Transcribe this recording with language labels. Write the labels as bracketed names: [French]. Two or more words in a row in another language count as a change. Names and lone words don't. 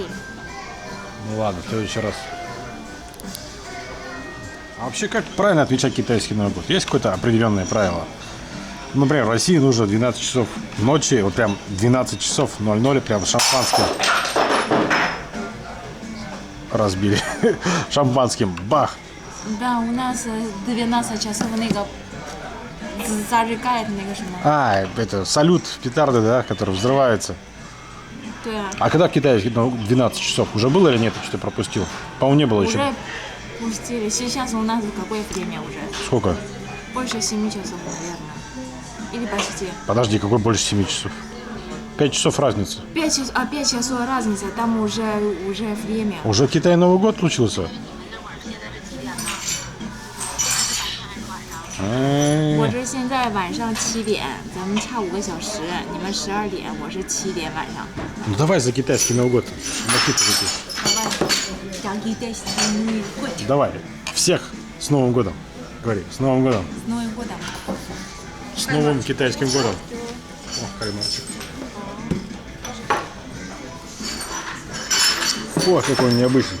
[Russian] Ну ладно, в следующий раз. А вообще, как правильно отмечать китайский Новый год? Есть какое-то определенное правило? Например, в России нужно 12 часов ночи, вот прям 12 часов 00, прям шампанским разбили. Шампанским, бах. Да, у нас 12 часов на 个 зажигает [Chinese] 那个什么。 [Russian] А, это салют, петарды, да, который взрывается. [Chinese] 对啊， [Russian] А когда в Китае 12 часов? Уже было или нет? Я что-то пропустил. По-моему, не было еще. уже пустили. Сейчас у нас какое время уже? Сколько? Больше 7 часов, наверное. Или почти. Подожди, какой больше 7 часов? 5 часов разница. 5 часов, 5 часов разница, там уже время. Уже в Китае Новый год случился? [Chinese] 我这现在晚上7点，咱们差5个小时，你们12点，我是7点晚上。 [Russian] Ну давай за китайский Новый год. Шумахи-то такие. 讲китайский год. Давай. Всех с Новым годом. Говори, с Новым годом. С Новым годом. С новым китайским годом. О, кальмарчик. О, какой он необычный.